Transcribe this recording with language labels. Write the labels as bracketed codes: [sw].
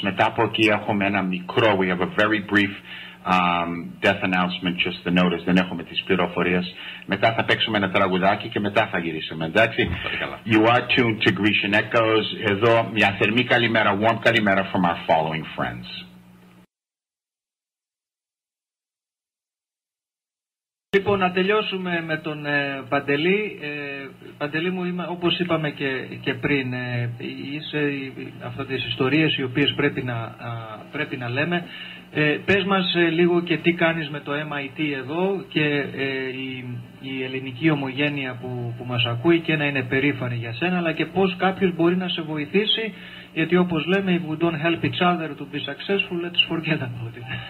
[el] Μετά από εκεί έχουμε ένα μικρό, [en] we have a very brief death announcement, just the notice, [el] δεν έχουμε τις πληροφορίες. Μετά θα παίξουμε ένα τραγουδάκι και μετά θα γυρίσουμε, εντάξει. [en] You are tuned to Grecian Echoes. [el] Εδώ μια θερμή καλημέρα, [en] warm καλημέρα from our following friends. [el] Λοιπόν, να τελειώσουμε με τον Παντελή. Παντελή μου, όπως είπαμε και πριν, είσαι αυτές τις ιστορίες οι οποίες πρέπει να λέμε. Πες μας λίγο και τι κάνεις με το MIT εδώ και η ελληνική ομογένεια που μας ακούει και να είναι περήφανη για σένα, αλλά και πώς κάποιος μπορεί να σε βοηθήσει, γιατί όπως λέμε, [en] if we don't help each other to be successful, let's forget about it.